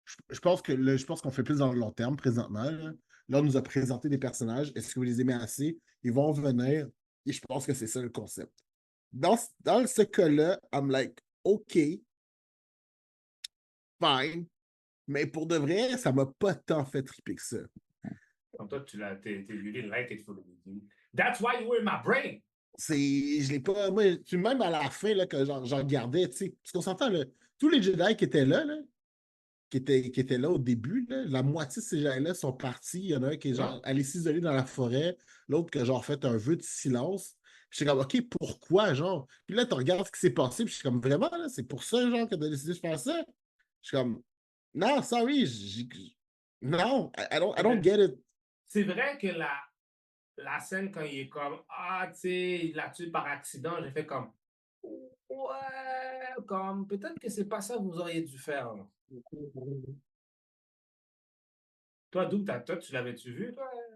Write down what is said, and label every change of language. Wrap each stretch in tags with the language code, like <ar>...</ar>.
<fr>Je pense je pense qu'on fait plus dans le long terme présentement. Là, on nous a présenté des personnages. Est-ce que vous les aimez assez? Ils vont venir. Et je pense que c'est ça le concept. Dans ce cas-là,</fr> <en>I'm like, OK, fine.</en> <fr>Mais pour de vrai, ça m'a pas tant fait triper que ça. comme toi,</fr> <en>you didn't like it for the beginning. That's why you were in my brain.</en> <fr>Je l'ai pas. Moi, même à la fin, là, que j'en regardais, tu sais, parce qu'on s'entend, là, tous les Jedi qui étaient là, qui étaient là au début, là, la moitié de ces Jedi-là sont partis. Il y en a un qui est genre allé s'isoler dans la forêt, l'autre qui a genre fait un vœu de silence. Puis j'étais comme, OK, pourquoi, genre? Puis là, tu regardes ce qui s'est passé, puis je suis comme, vraiment, là, c'est pour ça, genre, que tu as décidé de faire ça? Je suis comme, non, sorry, non,</fr> <en>I don't get it.</en> <fr>C'est vrai que la scène quand il est comme ah, tu sais, il l'a tué par accident, j'ai fait comme ouais, comme peut-être que c'est pas ça que vous auriez dû faire. Là. Toi, Doug, toi, tu l'avais-tu vu, toi?</fr>